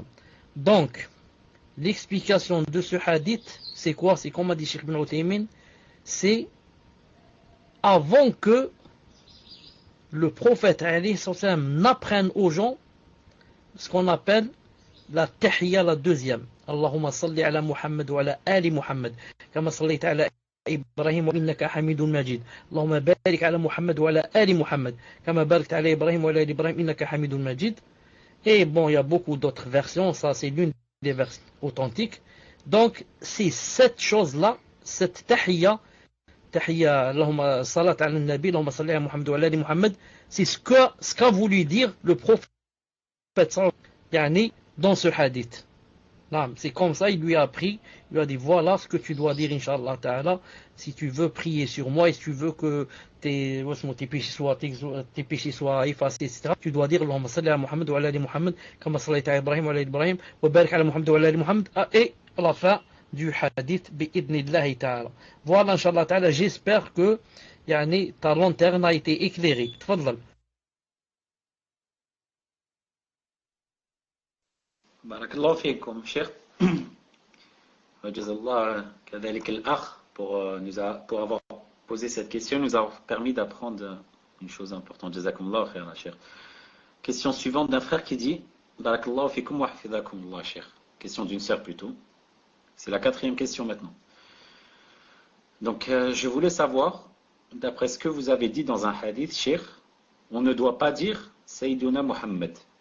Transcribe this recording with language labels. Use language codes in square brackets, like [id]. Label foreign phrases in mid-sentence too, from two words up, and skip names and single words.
[fr] Donc, l'explication de ce hadith, c'est quoi? C'est comme a dit Cheikh Ibn Uthaymin, c'est avant que le prophète n'apprenne aux gens ce qu'on appelle la tahiyya, la deuxième. [ar] اللهم صل على محمد وعلى آل محمد كما صليت على إبراهيم وإنك حميد مجيد. اللهم بارك على محمد وعلى آل محمد كما باركت على إبراهيم وعلى آل إبراهيم إنك حميد مجيد. [fr] Et bon, il y a beaucoup d'autres versions, ça c'est l'une des versions authentiques. Donc c'est cette chose-là, cette tahiyya, [ar] اللهم صلاة على النبي اللهم صل على محمد وعلى آل محمد, [fr] c'est ce qu'a voulu dire le prophète dans ce hadith. Non, c'est comme ça, il lui a appris, il lui a dit voilà ce que tu dois dire, [ar] إن شاء الله تعالى, [fr] si tu veux prier sur moi et si tu veux que tes péchés soient effacés, etc. Tu dois dire [ar] اللهم صل على محمد وعلى آل محمد كما صليت على إبراهيم وعلى آل إبراهيم وبارك على محمد وعلى آل محمد, [fr] et à la fin du hadith, [ar] بإذن الله تعالى. [fr] Voilà, [ar] إن شاء الله تعالى, [fr] j'espère que yani, ta lanterne a été éclairée. Tfadlal. [ar] بارك الله فيكم, cher. جزاك الله كذلك الأخ [fr] pour avoir posé cette question, nous a permis d'apprendre une chose importante. [ar] جزاكم الله خيرا, [fr] cher. Question suivante d'un frère qui dit [ar] بارك الله فيكم وحفظكم الله, [fr] cher. Question d'une sœur plutôt. C'est la quatrième question maintenant. Donc, je voulais savoir, d'après ce que vous avez dit dans un hadith, cher, on ne doit pas dire Sayyiduna Muhammad.